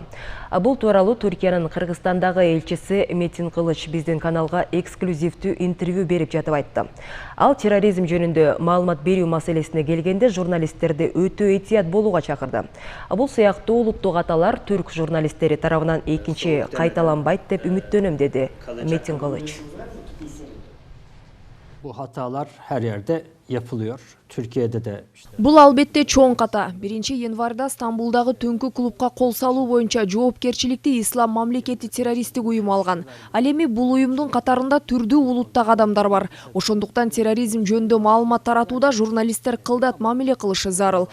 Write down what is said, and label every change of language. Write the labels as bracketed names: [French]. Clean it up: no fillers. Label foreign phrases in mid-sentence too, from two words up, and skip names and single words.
[Kyrgyz] Бул тууралуу Түркиянын Кыргызстандагы элчиси Метин Кылыч биздин каналга эксклюзивдүү интервью берип жатып айтты. Ал терроризм жөнүндө маалымат берүү маселесине келгенде журналисттерди өтө этият болууга чакырды. Бул сыяктуу улуттук аталар түрк журналисттери тарабынан экинчи кайталанбайт деп үмүттөнөм, деди Метин Кылыч. [Turkish] Bu hatalar her yerde yapılıyor. Türkiye'de de işte. [Kyrgyz] Бул албетте чоң ката. 1 январда Стамбулдагы түнкү клубка кол салуу боюнча жоопкерчиликти Ислам мамлекети террористтик уюму алган. Ал эми бул уюмдун катарында түрдүү улуттагы адамдар бар. Ошондуктан терроризм жөнүндө маалымат таратууда журналисттер кылдат мамиле кылышы зарыл.